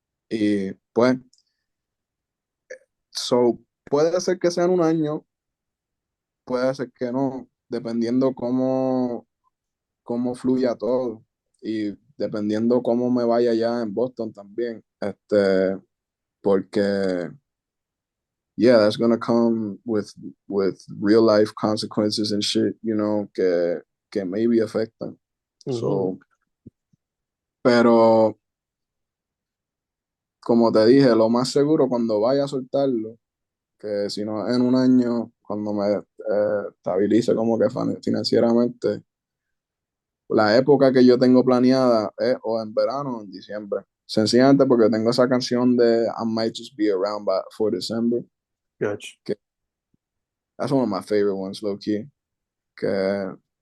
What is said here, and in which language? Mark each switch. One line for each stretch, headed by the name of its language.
Spanish: Y pues, so, puede ser que sea en un año, puede ser que no, dependiendo cómo fluya todo y dependiendo cómo me vaya allá en Boston también.
English: Porque yeah, that's gonna come with real life consequences and shit, you know,
Spanish: que
English: maybe afectan. mhm,
Spanish: So, pero como te dije, lo más seguro cuando vaya a soltarlo, que si no en un año, cuando me estabilice como que financieramente, la época que yo tengo planeada es o en verano o en diciembre. Sencillamente porque tengo esa canción de I Might Just Be Around for December,
English: gotcha.
Spanish: que
English: that's one of my favorite ones, low key. Que